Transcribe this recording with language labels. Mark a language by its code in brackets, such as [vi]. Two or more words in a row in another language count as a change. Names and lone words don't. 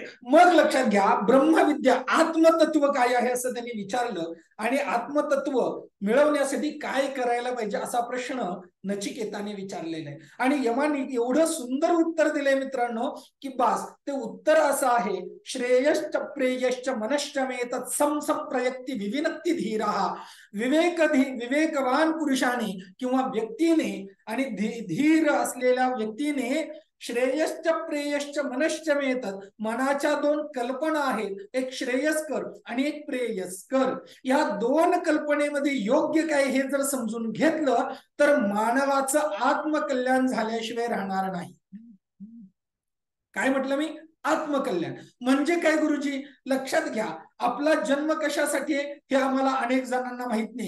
[mr] मग लक्षात घ्या, ब्रह्मविद्या आत्मतत्व काय आहे असं त्यांनी विचारलं, आणि आत्मतत्व मिळवण्यासाठी काय करायला पाहिजे असा प्रश्न नचिकेताने विचारलेला आहे. आणि यमाने एवढं सुंदर उत्तर दिलंय मित्रांनो की बास. ते उत्तर असं आहे, [sa] श्रेयश्च प्रेयश्च मनश्च मे तत्सम प्रयक्ती विविनक्ती धीरः. [mr] विवेकवान पुरुषाने किंवा व्यक्तीने आणि धीर असलेल्या व्यक्तीने [sa] श्रेयश्च प्रेयश्च मनश्च मेतात, [mr] मनाच्या 2 कल्पना आहेत, एक श्रेयस्कर आणि एक प्रेयस्कर. या 2 कल्पनेमध्ये योग्य काय हे जर समजून घेतलं तर मानवाचं आत्मकल्याण झाल्याशिवाय राहणार नाही. काय म्हटलं मी? आत्मकल्याण म्हणजे काय गुरुजी? लक्षात घ्या, आपला जन्म कशासाठी आहे हे आम्हाला अनेक जणांना माहित नाही.